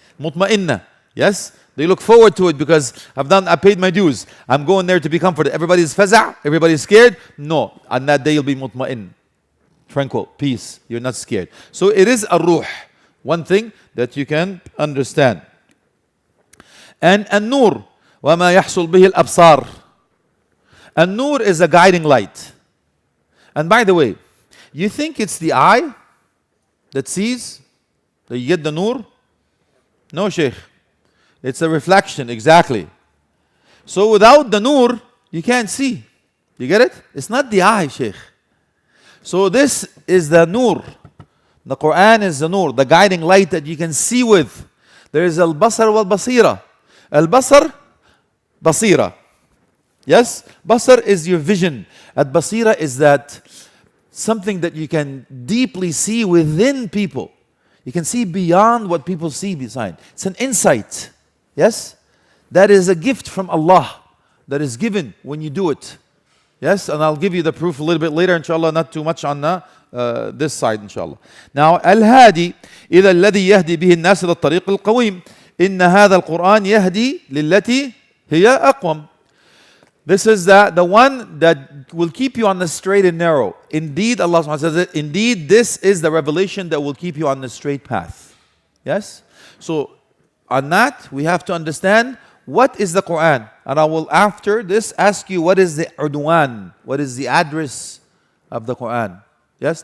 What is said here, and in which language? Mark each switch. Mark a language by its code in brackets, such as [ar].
[en] Mutma'inna, yes? They look forward to it because I paid my dues. I'm going there to be comforted. Everybody's faza', everybody's scared. No, on that day you'll be mutma'in. Tranquil, peace, you're not scared. So it is a ruh, one thing that you can understand. And an-nur, [ar] وَمَا يَحْصُلْ بِهِ الْأَبْصَارِ. [en] An-nur is a guiding light. And by the way, you think it's the eye that sees, that you get the nur? No, Sheikh. It's a reflection, exactly. So without the nur, you can't see. You get it? It's not the eye, Sheikh. So this is the nur. The Quran is the nur, the guiding light that you can see with. There is al-basar wal-basira. Al-basar, basira. Yes? Basar is your vision. Al-basira is that something that you can deeply see within people. You can see beyond what people see beside. It's an insight. Yes? That is a gift from Allah that is given when you do it. Yes? And I'll give you the proof a little bit later, inshallah, not too much on this side, inshallah. Now, Al-Hadi, [ar] إِذَا الَّذِي يَهْدِي بِهِ النَّاسِ لِلطَّرِيقِ الْقَوِيمِ إِنَّ هَذَا الْقُرْآنِ يَهْدِي لِلَّتِي هِيَ أَقْوَمُ. [en] This is the one that will keep you on the straight and narrow. Indeed, Allah subhanahu wa ta'ala says, indeed, this is the revelation that will keep you on the straight path. Yes? So, on that, we have to understand what is the Quran. And I will, after this, ask you what is the udwan, what is the address of the Quran. Yes?